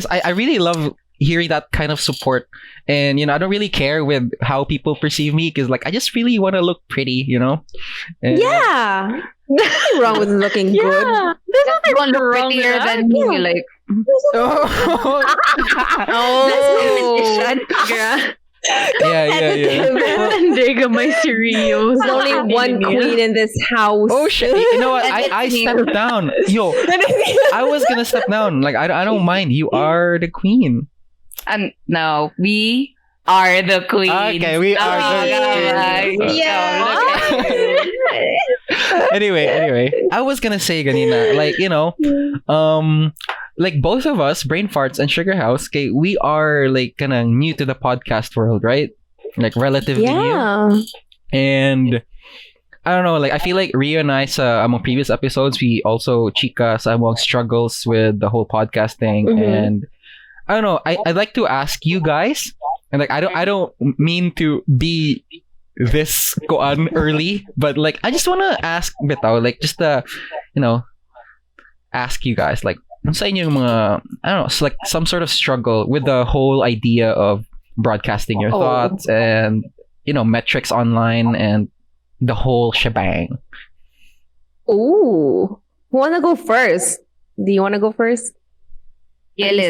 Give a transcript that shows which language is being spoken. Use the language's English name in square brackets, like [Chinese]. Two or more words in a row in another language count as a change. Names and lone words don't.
[English] I really love hearing that kind of support. And I don't really care with how people perceive me because like I just really want to look pretty, And- Yeah. There's nothing wrong with looking good. Yeah. There's You nothing won't look wrong with prettier that. than me. Yeah. Like, yeah. [Hiligaynon] Hindi gamay si Rio. [English] There's only one queen in this house. Oh shit! You know what? And I it's me. stepped down. Yo, I was gonna step down. Like I don't mind. You are the queen. and no, we are the queen. Okay, we are the queen. Yeah. Anyway, I was gonna say ganina, like like both of us, Brainfarts and Sugarhouse, okay, we are like kind of new to the podcast world, right? Like relatively new. Yeah. And I don't know, like I feel like Rio and I [Cebuano] sa among [English] previous episodes, we also chika [Cebuano] sa among [English] struggles with the whole podcasting. Mhm. And I don't know, I'd like to ask you guys, and like I don't mean to be this koan early, but like I just wanna ask bitaw, like just ask you guys, like, [Cebuano] ano sa inyo yung mga, [English] I don't know, it's like some sort of struggle with the whole idea of broadcasting your thoughts and, metrics online and the whole shebang. Ooh. Who wanna go first? Do you wanna go first? Yeah, Liz.